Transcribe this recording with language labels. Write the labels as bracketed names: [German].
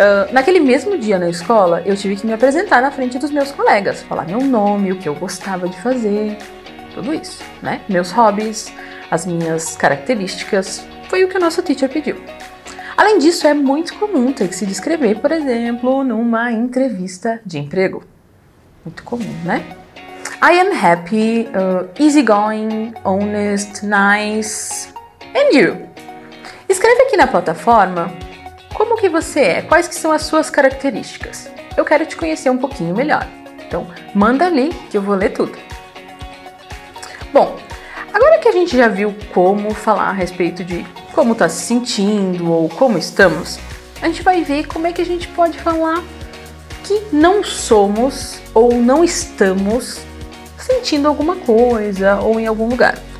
[Portuguese] Naquele mesmo dia na escola, eu tive que me apresentar na frente dos meus colegas, falar meu nome, o que eu gostava de fazer, tudo isso, né? Meus hobbies, as minhas características, foi o que o nosso teacher pediu. Além disso, é muito comum ter que se descrever, por exemplo, numa entrevista de emprego. Muito comum, né? [English] I am happy, easygoing, honest, nice. And you? [Portuguese] Escreve aqui na plataforma como que você é, quais que são as suas características. Eu quero te conhecer um pouquinho melhor. Então, manda ali que eu vou ler tudo. Bom, agora que a gente já viu como falar a respeito de como está se sentindo ou como estamos, a gente vai ver como é que a gente pode falar que não somos ou não estamos sentindo alguma coisa ou em algum lugar.